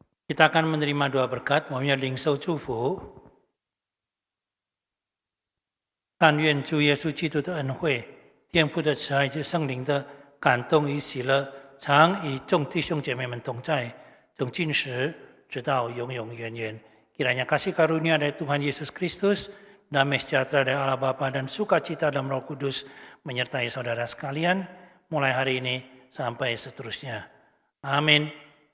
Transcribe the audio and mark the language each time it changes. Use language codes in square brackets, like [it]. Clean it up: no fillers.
[id] Kita akan menerima doa berkat, [zh] 我们要领受祝福。但愿主耶稣基督的恩惠、天父的慈爱及圣灵的感动与喜乐，常与众弟兄姐妹们同在，从今时直到永永远远。 [id] Kiranya kasih karunia dari Tuhan Yesus Kristus, damai sejahtera dari Allah Bapa dan sukacita dalam Roh Kudus menyertai saudara sekalian, mulai hari ini sampai seterusnya. Amin.